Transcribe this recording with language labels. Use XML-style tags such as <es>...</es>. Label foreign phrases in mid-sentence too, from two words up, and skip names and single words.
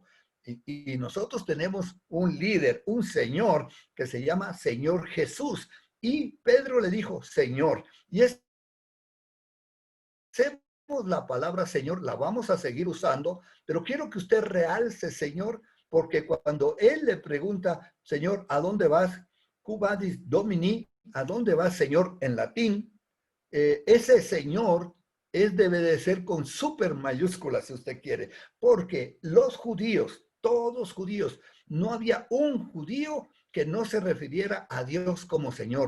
<es>Y nosotros tenemos un líder, un Señor que se llama Señor Jesús. Y Pedro le dijo, Señor. Y la palabra Señor, la vamos a seguir usando, pero quiero que usted realce Señor, porque cuando él le pregunta, Señor, ¿a dónde vas?</es> <la>Quo vadis Domini,</la> <es>¿a dónde vas, Señor? En latín, ese Señor debe de ser con super mayúsculas, si usted quiere, porque los judíos, todos judíos, no había un judío que no se refiriera a Dios como Señor.</es>